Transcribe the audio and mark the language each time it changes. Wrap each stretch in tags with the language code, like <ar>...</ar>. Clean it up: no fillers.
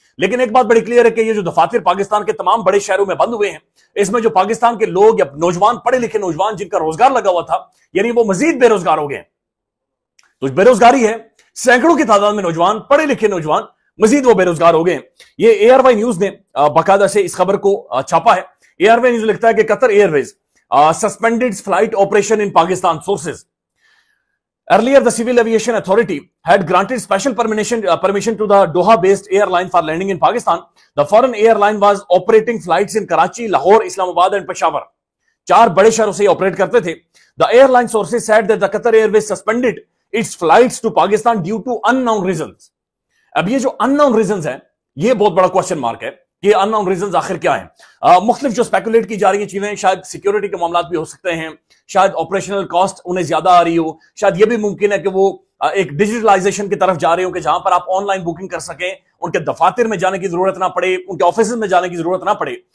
<ur>لیکن ایک بات بڑی کلیئر ہے کہ یہ جو دفاتر پاکستان کے تمام بڑے شہروں میں بند ہوئے ہیں, اس میں جو پاکستان کے لوگ یا نوجوان, پڑھے لکھے نوجوان جن کا روزگار لگا ہوا تھا, یعنی وہ مزید بے روزگار ہو گئے ہیں. تو بے روزگاری ہے, سینکڑوں کی تعداد میں نوجوان, پڑھے لکھے نوجوان مزید وہ بے روزگار ہو گئے ہیں. یہ اے آر وائی نیوز نے باقاعدہ سے اس خبر کو چھاپا ہے. اے آر وائی نیوز لکھتا ہے کہ</ur> <en>Qatar airways suspended flight operation in Pakistan sources. Earlier, the Civil Aviation Authority had granted special permission to the Doha-based airline for landing in Pakistan. The foreign airline was operating flights in Karachi, Lahore, Islamabad and Peshawar.</en> <ur>4 بڑے شہروں سے operate کرتے تھے.</ur> <en>The airline sources said that the Qatar Airways suspended its flights to Pakistan due to unknown reasons.</en> <ur>اب یہ جو</ur> <en>unknown reasons</en> <ur>ہیں, یہ بہت بڑا</ur> <en>question mark</en> <ur>ہے. یہ</ur> <en>unknown reasons</en> <ur>آخر کیا ہیں؟ مختلف جو سپیکولیٹ کی جا رہی ہیں چیزیں, شاید سیکیورٹی کے معاملات بھی ہو سکتے ہیں, شاید آپریشنل کاسٹ انہیں زیادہ آ رہی ہو, شاید یہ بھی ممکن ہے کہ وہ ایک ڈیجیٹلائزیشن کی طرف جا رہے ہوں کہ جہاں پر آپ آن لائن بکنگ کر سکیں, ان کے دفاتر میں جانے کی ضرورت نہ پڑے, ان کے آفیسز میں جانے کی ضرورت نہ پڑے.</ur>